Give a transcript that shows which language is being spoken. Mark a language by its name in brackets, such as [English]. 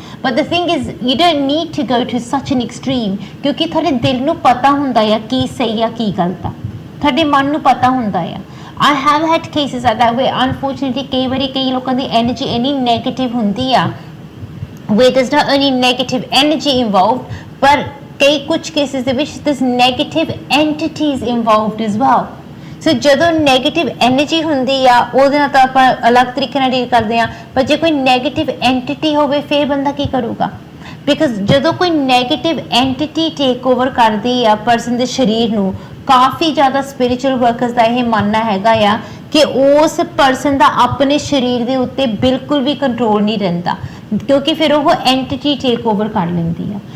[English] But the thing is, you don't need to go to such an extreme, [Punjabi] ਕਿਉਂਕਿ ਤੁਹਾਡੇ ਦਿਲ ਨੂੰ ਪਤਾ ਹੁੰਦਾ ਆ ਕੀ ਸਹੀ ਆ ਕੀ ਗਲਤ ਆ, ਤੁਹਾਡੇ ਮਨ ਨੂੰ ਪਤਾ ਹੁੰਦਾ ਆ. [English] I have had cases like that where unfortunately [Punjabi] ਕਈ ਵਾਰੀ ਕਈ ਲੋਕਾਂ ਦੀ energy ਇੰਨੀ negative ਹੁੰਦੀ ਆ, [English] where there's not only negative energy involved but [Punjabi] ਕਈ ਕੁਝ ਕੇਸਿਸ ਦੇ ਵਿੱਚ [English] there's negative entities involved as well. [Punjabi] ਸੋ ਜਦੋਂ ਨੈਗੇਟਿਵ ਐਨਰਜੀ ਹੁੰਦੀ ਆ ਉਹਦੇ ਨਾਲ ਤਾਂ ਆਪਾਂ ਅਲੱਗ ਤਰੀਕੇ ਨਾਲ ਡੀਲ ਕਰਦੇ ਆ, ਪਰ ਜੇ ਕੋਈ ਨੈਗੇਟਿਵ ਐਂਟੀਟੀ ਹੋਵੇ ਫਿਰ ਬੰਦਾ ਕੀ ਕਰੂਗਾ? ਬਿਕਾਜ਼ ਜਦੋਂ ਕੋਈ ਨੈਗੇਟਿਵ ਐਂਟੀਟੀ ਟੇਕ ਓਵਰ ਕਰਦੀ ਆ ਪਰਸਨ ਦੇ ਸਰੀਰ ਨੂੰ, ਕਾਫੀ ਜ਼ਿਆਦਾ ਸਪਿਰਿਚੁਅਲ ਵਰਕਰਸ ਦਾ ਇਹ ਮੰਨਣਾ ਹੈਗਾ ਆ ਕਿ ਉਸ ਪਰਸਨ ਦਾ ਆਪਣੇ ਸਰੀਰ ਦੇ ਉੱਤੇ ਬਿਲਕੁਲ ਵੀ ਕੰਟਰੋਲ ਨਹੀਂ ਰਹਿੰਦਾ, ਕਿਉਂਕਿ ਫਿਰ ਉਹ ਐਂਟੀਟੀ ਟੇਕ ਓਵਰ ਕਰ ਲੈਂਦੀ ਆ.